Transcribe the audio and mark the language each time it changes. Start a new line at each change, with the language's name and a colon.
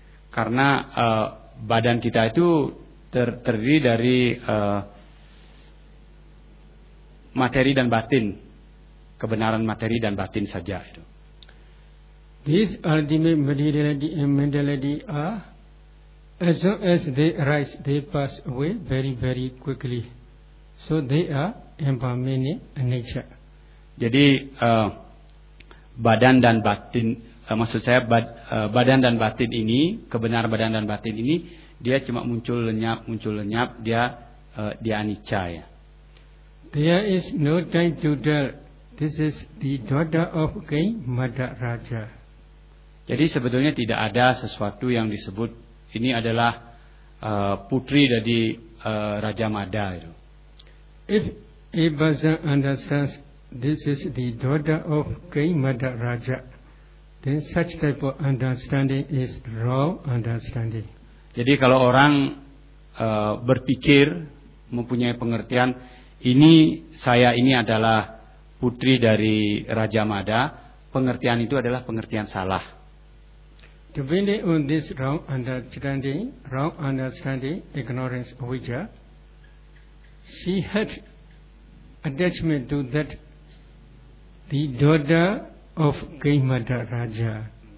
Indonesian: Karena badan kita itu terdiri dari materi dan batin, kebenaran materi dan batin saja itu.
English: These ultimate materiality and mentality are, as long as they arise, they pass away very, very quickly. So they are impermanent in nature.
Indonesian: Jadi badan dan batin, maksud saya badan dan batin ini, kebenaran badan dan batin ini, dia cuma muncul lenyap, dia dia anicca ya.
English: There is no time to dwell. This is the daughter of King Madaraja.
Indonesian: Jadi sebetulnya tidak ada sesuatu yang disebut ini adalah putri dari Raja Mada itu.
English: If Ibaza understands this is the daughter of King Madaraja, then such type of understanding is wrong understanding.
Indonesian: Jadi kalau orang berpikir mempunyai pengertian ini saya ini adalah putri dari Raja Mada, pengertian itu adalah pengertian salah.
English: Depending on this wrong understanding, ignorance, avijja, she had attachment to that the daughter of King Madaraja.